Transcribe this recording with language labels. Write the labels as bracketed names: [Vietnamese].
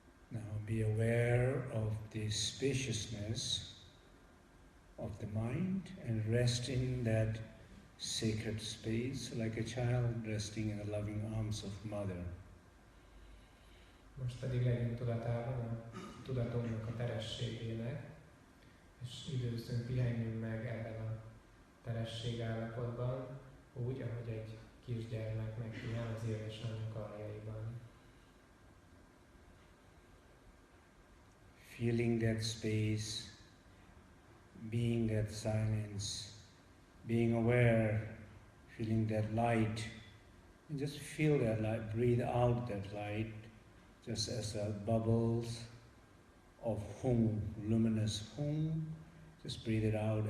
[English] Now be aware of the spaciousness of the mind and rest in that sacred space like a child resting in the loving arms of mother. [Hungarian] Most pedig legyünk tudatában a tudatunknak a terességének, és időzünk, pihenjünk meg ebben a teresség állapotban, úgy, ahogy egy kisgyermek megpihen az édesanyja karjaiban. [English] Feeling that space, being that silence, being aware, feeling that light. And just feel that light, breathe out that light, just as a bubbles of hum, luminous hum. Just breathe it out.